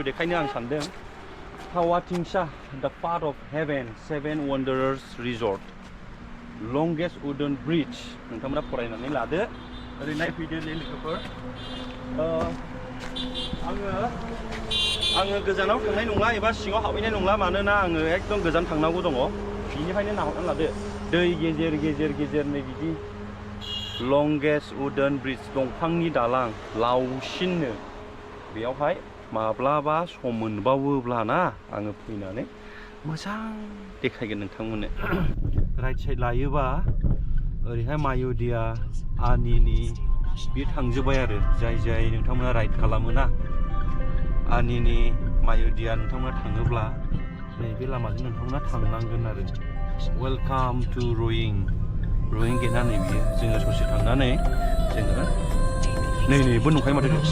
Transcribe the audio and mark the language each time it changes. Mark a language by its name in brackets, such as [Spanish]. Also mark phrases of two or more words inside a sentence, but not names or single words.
[Bodo] देखायनो आं सानदों हावाथिंसा the part of heaven 7 wonders resort [English] longest wooden bridge [Bodo] नोंथांमोना फरायनानै लादो ओरै नायफैदो लोगोफोर आङो गोजानाव थांनाय नंला एबा सिङाव हाबहैनाय नंला मानोना आङो एकदम गोजान थांनांगौ दङ बिनिखायनो नाहरनानै लादो दै गेजेर नै बिदि [English] longest wooden bridge [Bodo] दंफांनि दालां लावसिननो बेयावहाय माब्लाबा सम मोनबावोब्ला ना आङो फैनानै मोजां देखायगोन नोंथांमोननो [English] right side [Bodo] लायोबा ओरैहाय माय'दिया आनिनि बे थांजोब्बाय आरो जाय नोंथांमोना राइड खालामोना आनिनि माय'दिया नोंथांमोना थाङोब्ला नैबे लामाजों नोंथांमोना थांनांगोन आरो [English] welcome to [Bodo] रयिं गेटआ नै बियो जोङो ससे थांनानै जोङो नैबो नुखायो माथो